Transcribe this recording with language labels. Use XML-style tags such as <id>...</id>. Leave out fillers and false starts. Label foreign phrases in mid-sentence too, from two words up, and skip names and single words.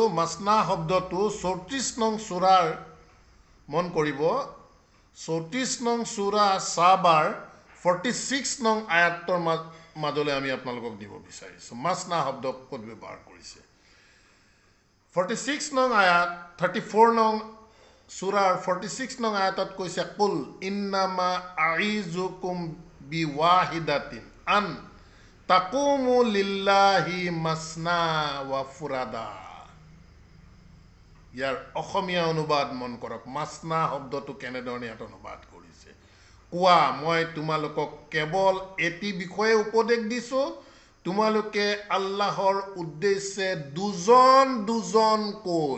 <as>মাসনা শব্দটো 34 নং সূৰাৰ, মন কৰিব 34 নং সূৰা সাবাৰ 46 নং আয়াতৰ মাজলৈ আমি আপোনালোকক দিব বিচাৰিছোঁ। মাসনা শব্দ ক'ত ব্যৱহাৰ কৰিছে? 46 নং আয়াত, 34 নং সূৰাৰ 46 নং আয়াতত কৈছে</as> <ar>قل إنما أعظكم بواحدة أن تقوموا لله مثنى وفرادى.</ar> <as>ইয়াৰ অসমীয়া অনুবাদ মন কৰক। মাসনা শব্দটো কেনেধৰণে ইয়াত অনুবাদ কৰিছে? কোৱা, মই তোমালোকক কেৱল এটি বিষয়ে উপদেশ দিছোঁ, তোমালোকে আল্লাহৰ উদ্দেশ্যে দুজন দুজনকৈ।</as>